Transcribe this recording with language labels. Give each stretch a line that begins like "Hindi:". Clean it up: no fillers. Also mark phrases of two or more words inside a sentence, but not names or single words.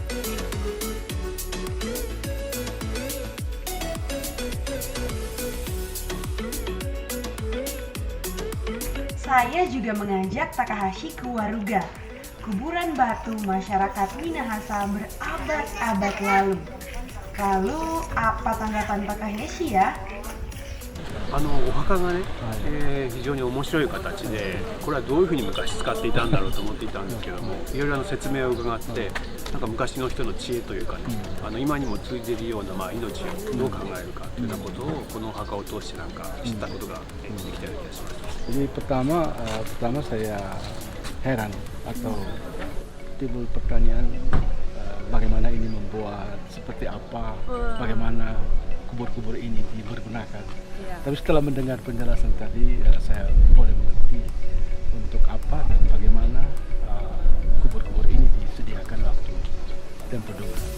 Indonesian: Saya juga mengajak Takahashi ke Waruga, kuburan batu masyarakat Minahasa berabad-abad lalu. Lalu, apa tanggapan Takahashi ya?
Japanese: お墓がね、非常に面白い形で、これはどういうふうに昔使っていたんだろうと思っていたんですけども、いろいろ説明を伺って、なんか昔の人の知恵というかね、今にも通じるような、命をどう考えるかというようなことをこのお墓を通してなんか知ったことができたような気がします。
Indonesian: Jadi pertama saya heran atau timbul pertanyaan bagaimana ini membuat, seperti apa, bagaimana kubur-kubur ini dipergunakan. Tapi setelah mendengar penjelasan tadi, saya boleh mengerti untuk apa dan bagaimana kubur-kubur ini disediakan waktu tempo dulu.